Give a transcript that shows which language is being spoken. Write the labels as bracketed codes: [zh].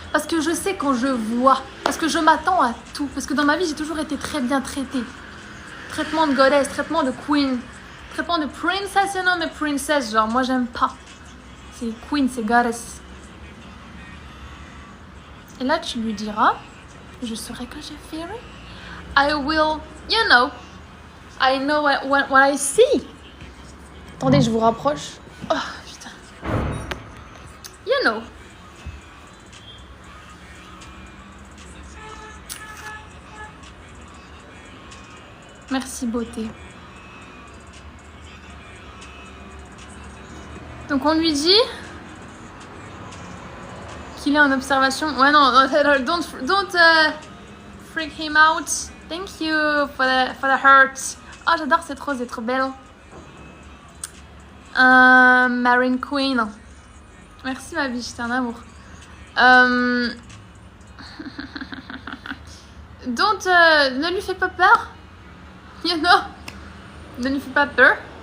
[fr] Parce que je sais quand je vois. Parce que je m'attends à tout. Parce que dans ma vie, j'ai toujours été très bien traitée. Traitement de goddess, traitement de queen, traitement de princess, non mais princess, genre moi j'aime pas. C'est queen, c'est goddess. Et là tu lui diras, je saurai quand je verrai. [en] I will, you know, I know what I see. [fr] Attendez, je vous rapproche. Oh putain. [en] You know. [fr] Merci beauté. Donc on lui dit qu'il est en observation. Ouais non, [en] don't freak him out. Thank you for the heart. [fr] Oh j'adore cette rose, elle est trop belle. Marine Queen. Merci ma vie, j'étais un amour. Ne lui fais pas peur. [en] You know. [fr] Ne lui fais pas peur.